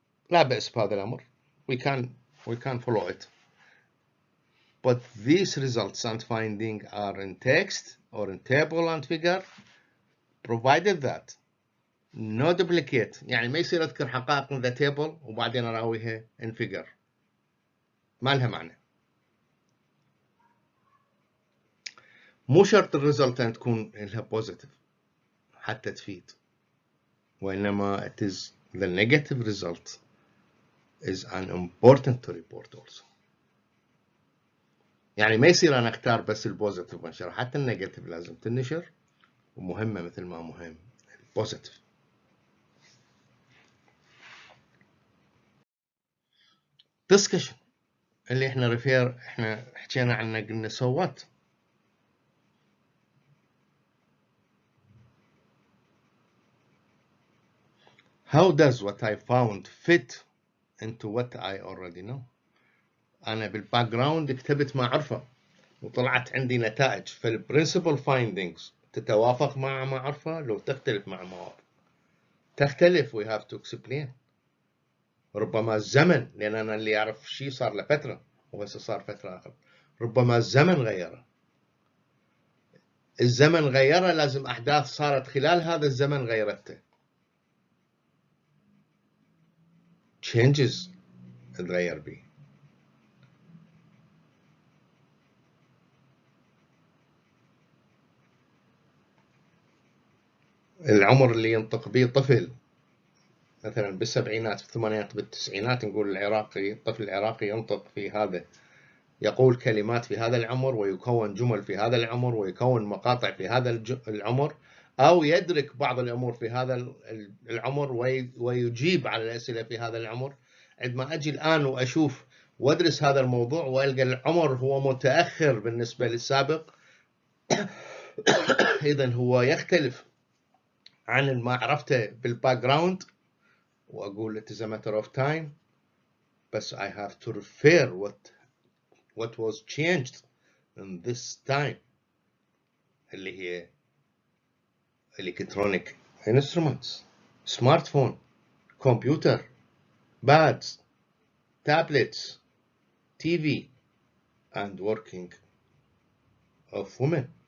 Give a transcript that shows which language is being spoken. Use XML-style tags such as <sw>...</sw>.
<ar>لا بأس بهذا الأمر.</ar> <en>We can follow it. But these results and finding are in text or in table and figure, provided that no duplicate.</en> <ar>يعني ما يصير أذكر حقائق</ar> <en>in the table</en> <ar>وبعدين أراويها</ar> <en>in figure.</en> <ar>ما لها معنى. مو شرط الريزلت أن تكون لها positive حتى تفيد.</ar> <en>وإنما it is the negative result is an important to report also.</en> <ar>يعني ما يصير أنا أختار بس البوزيتيف وانشر، حتى النيجاتيف لازم تنشر ومهمة مثل ما مهم البوزيتيف. discussion اللي احنا حكينا عنه قلنا</ar> <en>so what. How does what I found fit into what I already know.</en> <ar>أنا بالباك جراوند كتبت ما أعرفه وطلعت عندي نتائج، فالبرنسبل فايندينجز تتوافق مع ما أعرفه لو تختلف مع ما أعرفه.</ar> <en>تختلف we have to explain.</en> <ar>ربما الزمن، لأن أنا اللي أعرف شيء صار له فترة وهسه صار فترة آخر، ربما الزمن غيره. الزمن غيره، لازم أحداث صارت خلال هذا الزمن غيرته. changes تغير به. العمر اللي ينطق به طفل مثلا بالسبعينات بالثمانينات بالتسعينات، نقول العراقي، الطفل العراقي ينطق في هذا، يقول كلمات في هذا العمر ويكون جمل في هذا العمر ويكون مقاطع في هذا العمر، أو يدرك بعض الأمور في هذا العمر ويجيب على الأسئلة في هذا العمر. عندما أجي الآن وأشوف وأدرس هذا الموضوع وألقى العمر هو متأخر بالنسبة للسابق، إذن هو يختلف عن ما عرفته بالباك جراوند، وأقول</ar> <en>it is a matter of time، بس I have to refer what was changed in this time</en> <ar>اللي هي</ar> <en>electronic instruments، smartphone، computer، pads، tablets، TV, and working of women.</en>